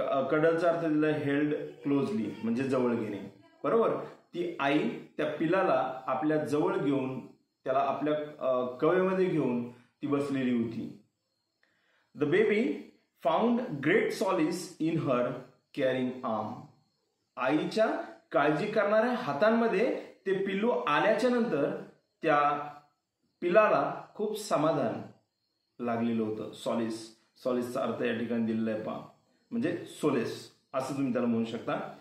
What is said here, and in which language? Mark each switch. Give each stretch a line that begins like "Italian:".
Marathi: कडलचा अर्थ दिला
English: held closely
Marathi: म्हणजे जवळ घेणे, बरोबर. ती आई त्या पिलाला आपल्या जवळ घेऊन त्याला आपल्या कवेमध्ये घेऊन ती बसलेली होती.
English: The baby found great solace in her caring arm.
Marathi: आईच्या काळजी करणाऱ्या हातांमध्ये ते पिल्लू आल्याच्या नंतर त्या पिलाला खूप समाधान लागलेलं होतं. सॉलिस, सॉलिसचा अर्थ या ठिकाणी दिलेला आहे, पहा, म्हणजे सोलेस असं तुम्ही त्याला म्हणू शकता.